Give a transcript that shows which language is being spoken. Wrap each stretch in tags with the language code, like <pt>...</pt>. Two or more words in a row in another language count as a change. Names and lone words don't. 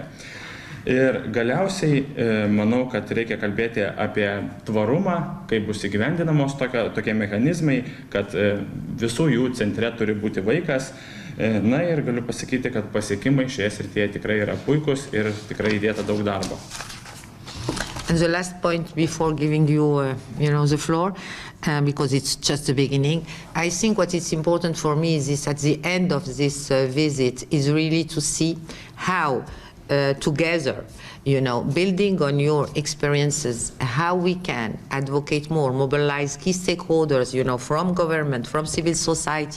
<lt>Ir galiausiai manau, kad reikia kalbėti apie tvarumą, kaip bus įgyvendinamos tokie mechanizmai, kad visų jų centre turi būti vaikas. Ir galiu pasakyti, kad pasiekimai šioje srityje tikrai yra puikus ir tikrai įdėta daug darbo.</lt> <en>And the last point before giving you, the floor, because it's just the beginning, I think what is important for me is at the end of this visit is really to see how together, building on your experiences, how we can advocate more, mobilize key stakeholders, from government, from civil society,</en>